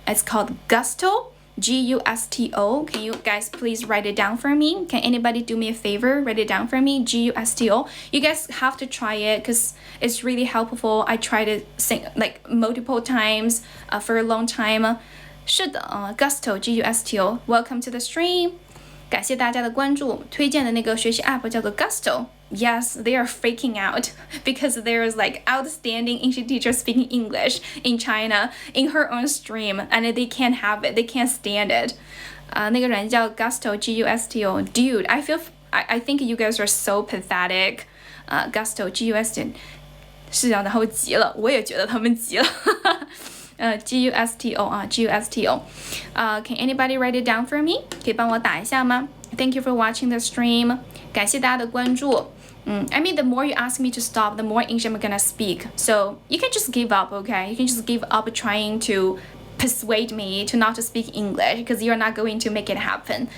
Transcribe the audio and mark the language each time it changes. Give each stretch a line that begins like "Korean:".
English: It's called Gusto. Gusto. Can you guys please write it down for me? Can anybody do me a favor? Write it down for me. Gusto. You guys have to try it because it's really helpful. I tried it like multiple times for a long time.
Chinese: 是的，Gusto Gusto.
English: Welcome to the stream.
Chinese: 感谢大家的关注。推荐的那个学习 app 叫做 Gusto.
English: Yes, they are freaking out because there is like outstanding English teacher speaking English in China in her own stream, and they can't have it. They can't stand it.
Chinese: 那个人叫
English: Gusto Gusto. Dude, I think you guys are so pathetic.
Chinese: Gusto Gusto 是啊，然后急了，我也觉得他们急了。 Gusto Gusto.
English: Can anybody write it down for me?
Chinese: 可以帮我打一下吗？
English: Thank you for watching the stream.
Chinese: 感谢大家的关注。
English: I mean, the more you ask me to stop, the more English I'm gonna speak. So you can just give up, okay? You can just give up trying to persuade me to not to speak English because you're not going to make it happen.